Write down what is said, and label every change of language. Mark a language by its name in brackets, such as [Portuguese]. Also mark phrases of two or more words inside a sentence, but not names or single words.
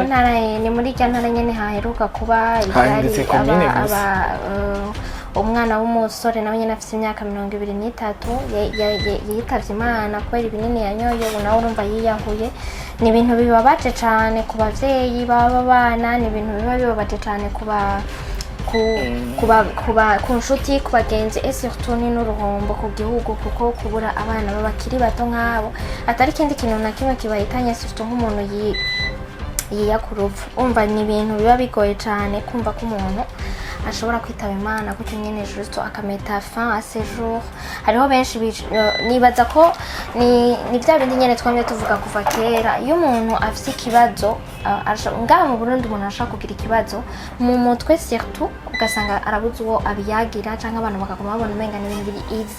[Rundi] Ni muri cyantara nyene haheruka kuba ivyari umwana w'umusore nawe nyine afite imyaka 23 yitavye Imana kubera ibinini yanyoye nawe urumva Yariyahuye. Ni ibintu bibabaje cyane ku bavyeyi baba bana, ni ibintu bibabaje cyane ku nshuti ku bagenzi et surtout ni n'uruhombo ku gihugu kuko kubura abana babakiri bato nk'abo atari kindi kintu na kimwe kibayitanye surtout nk'umuntu yiyakurupfu. Umva ni ibintu biba bigoye cyane kumva ko umuntu ashobora kwitaba Imana kuko nyene juste akameta [French] fin à ses jours. [Rundi] Hariho benshi nibaza ko ni bya bindi nyene twamye tuvuga kuva kera iyo umuntu afite ikibazo ngaha mu Burundi umuntu ashaka kugira ikibazo mu mutwe surtout ugasanga arabuze uwo abiyagira cyangwa abantu bakaguma babona umenga n'ibintu biri easy.